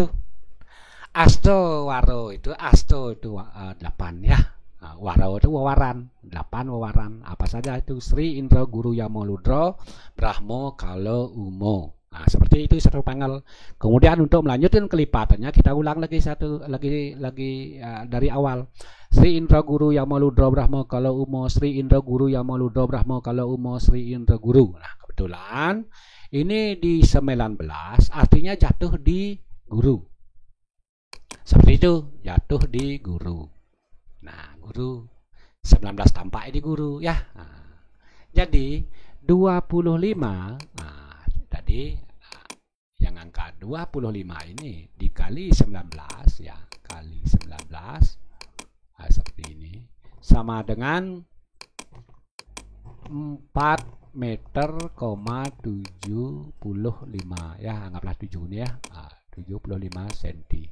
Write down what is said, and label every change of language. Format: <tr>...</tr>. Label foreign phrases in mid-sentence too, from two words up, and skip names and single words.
<id>Asto, Waro itu, Asto itu 8 ya. Waro itu wawaran, 8 wawaran. Apa saja itu? Sri, Indra, Guru, Yamo, Ludro, Brahmo, Kalo, Umo. Nah, seperti itu satu panggal. Kemudian untuk melanjutkan kelipatannya kita ulang lagi dari awal. Sri, Indra, Guru, Yamo, Ludro, Brahmo, Kalo, Umo. Sri, Indra, Guru, Yamo, Ludro, Brahmo, Kalo, Umo. Sri, Indra, Guru. Nah, kebetulan ini di 19 artinya jatuh di guru. Seperti itu, jatuh di guru. Nah, guru 19 tampak di guru ya. Jadi 25 tadi yang angka 25 ini dikali 19 ya, kali 19 seperti ini sama dengan 4 meter, 75 ya, anggaplah 7 ini ya, 75 cm.</id>